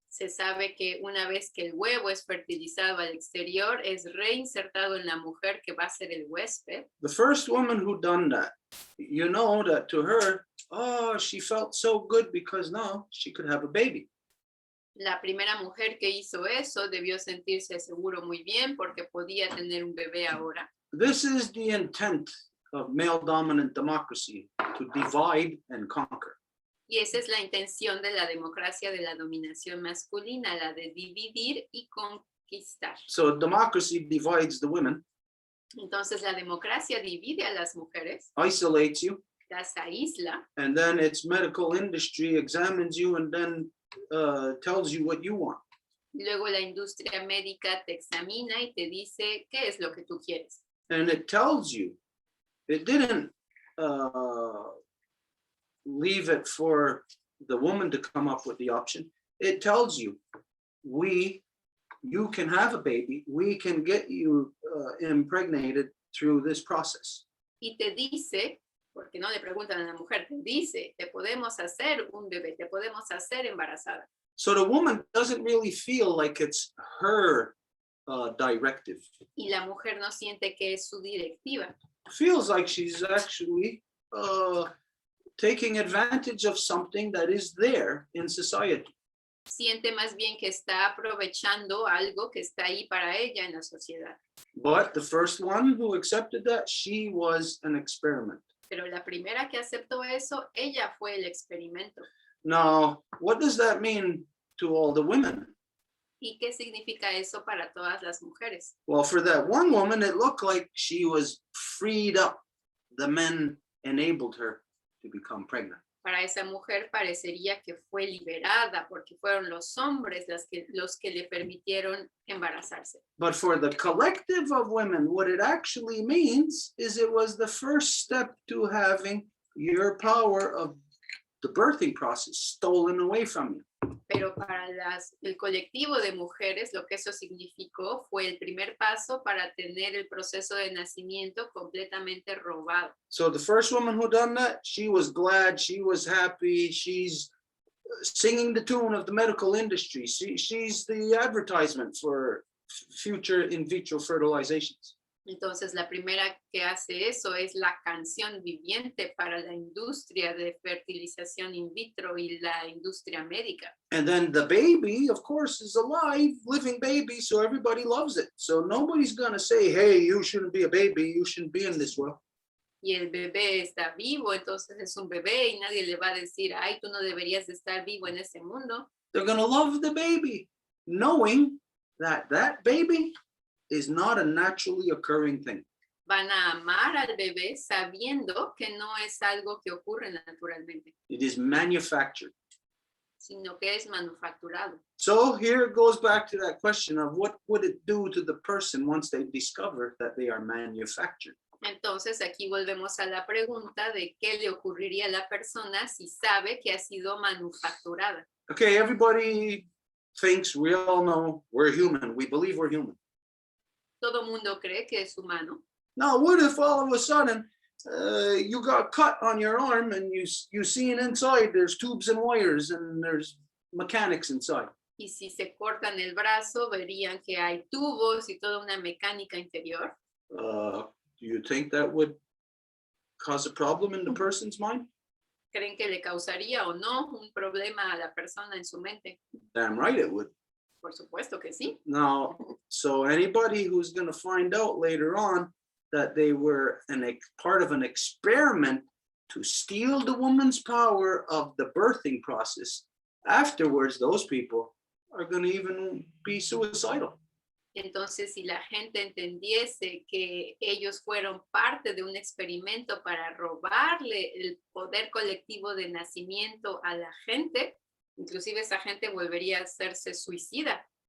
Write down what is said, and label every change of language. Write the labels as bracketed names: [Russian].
[Spanish] Se sabe que una vez que el huevo es fertilizado al exterior, es reinsertado en la mujer que va a ser el huésped. [English] The first woman who done that, you know that to her, oh, she felt so good because now she could have a baby. [Spanish] La primera mujer que hizo eso debió sentirse seguro muy bien porque podía tener un bebé ahora. [English] This is the intent of male dominant democracy, to divide and conquer. [Spanish] Y esa es la intención de la democracia de la dominación masculina, la de dividir y conquistar. [English] So democracy divides the women, [Spanish] Entonces la democracia divide a las mujeres, [English] isolates you, [Spanish] las aísla, [English] and then its medical industry examines you and then tells you what you want. [Spanish] luego la industria médica te examina y te dice qué es lo que tú quieres. [English] And it tells you, it didn't leave it for the woman to come up with the option. It tells you, you can have a baby, we can get you impregnated through this process. [Spanish] Y te dice, porque no le preguntan a la mujer, te dice, te podemos hacer un bebé, te podemos hacer embarazada. [English] So the woman doesn't really feel like it's her directive. [Spanish] Y la mujer no siente que es su directiva. [English] Feels like she's actually taking advantage of something that is there in society. [Spanish] siente más bien que está aprovechando algo que está ahí para ella en la sociedad. [English] But the first one who accepted that, she was an experiment. [Spanish] Pero la primera que aceptó eso, ella fue el experimento. [English] Now, what does that mean to all the women? [Spanish] ¿Y qué significa eso para todas las mujeres? [English] Well, for that one woman, it looked like she was freed up. The men enabled her to become pregnant. [Spanish] Para esa mujer parecería que fue liberada porque fueron los hombres los que le permitieron embarazarse. [English] But for the collective of women, what it actually means is it was the first step to having your power of the birthing process stolen away from you. [Spanish] Pero para el colectivo de mujeres, lo que eso significó fue el primer paso para tener el proceso de nacimiento completamente robado. [English] So the first woman who done that, she was glad, she was happy, she's singing the tune of the medical industry. She's the advertisement for future in vitro fertilizations. [Spanish] Entonces, la primera que hace eso es la canción viviente para la industria de fertilización in vitro y la industria médica. [English] And then the baby, of course, is a live, living baby, so everybody loves it. So nobody's going to say, hey, you shouldn't be a baby, you shouldn't be in this world. [Spanish] Y el bebé está vivo, entonces es un bebé y nadie le va a decir, ay, tú no deberías de estar vivo en ese mundo. [English] They're going to love the baby, knowing that that baby is not a naturally occurring thing. [Spanish] Van a amar al bebé sabiendo que no es algo que ocurre naturalmente, [English] It is manufactured. [Spanish] sino que es manufacturado. [English] So here it goes back to that question of what would it do to the person once they discover that they are manufactured? [Spanish] Entonces aquí volvemos a la pregunta de qué le ocurriría a la persona si sabe que ha sido manufacturada. [English] Okay, everybody thinks, we all know we're human. We believe we're human. [Spanish] Todo mundo cree que es humano. [English] Now, what if all of a sudden you got cut on your arm and you see inside there's tubes and wires and there's mechanics inside? [Spanish] Y si se cortan el brazo, verían que hay tubos y toda una mecánica interior. [English] Do you think that would cause a problem in the person's mind? [Spanish] ¿Creen que le causaría o no un problema a la persona en su mente? [English] Damn right it would. [Spanish] Por supuesto que sí. [English] Now, so anybody who's going to find out later on that they were part of an experiment to steal the woman's power of the birthing process, afterwards, those people are going to even be suicidal. [Spanish] Entonces, si la gente entendiese que ellos fueron parte de un experimento para robarle el poder colectivo de nacimiento a la gente, inclusive esa gente volvería a hacerse suicida.